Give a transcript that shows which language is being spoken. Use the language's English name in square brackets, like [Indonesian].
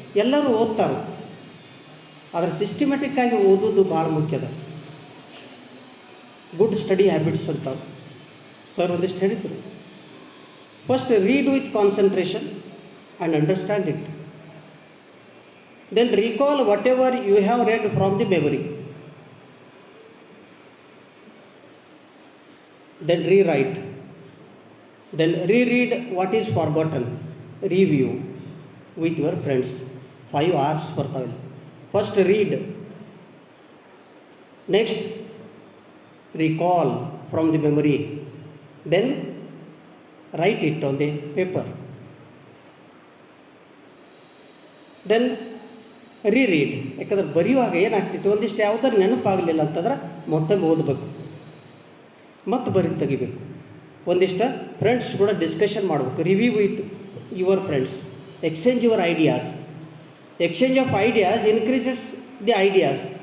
[Kannada] ಎಲ್ಲರೂ ಓದ್ತಾರೆ, ಆದರೆ ಸಿಸ್ಟಮ್ಯಾಟಿಕ್ಕಾಗಿ ಓದೋದು ಭಾಳ ಮುಖ್ಯದ. [English] good study habits [Kannada] ಅಂತಾರೆ ಸರ್ ಒಂದಿಷ್ಟು ಹೇಳಿದ್ರು. [English] First read with concentration and understand it. Then recall whatever you have read from the memory. Then rewrite. Then reread what is forgotten. Review with your friends. 5 hours [Kannada] ಬರ್ತಾವೆ. [English] First read. Next recall from the memory. Then write it on the paper. Then reread. [Kannada] ಯಾಕಂದ್ರೆ ಬರೆಯುವಾಗ ಏನಾಗ್ತಿತ್ತು, ಒಂದಿಷ್ಟು ಯಾವುದಾದ್ರು ನೆನಪಾಗಲಿಲ್ಲ ಅಂತಂದ್ರೆ ಮತ್ತೊಮ್ಮೆ ಓದಬೇಕು, ಮತ್ತೆ ಬರೀ ತೆಗಿಬೇಕು. ಒಂದಿಷ್ಟು ಫ್ರೆಂಡ್ಸ್ ಕೂಡ ಡಿಸ್ಕಷನ್ ಮಾಡಬೇಕು. [English] Review with your friends. Exchange your ideas. Exchange of ideas increases the ideas.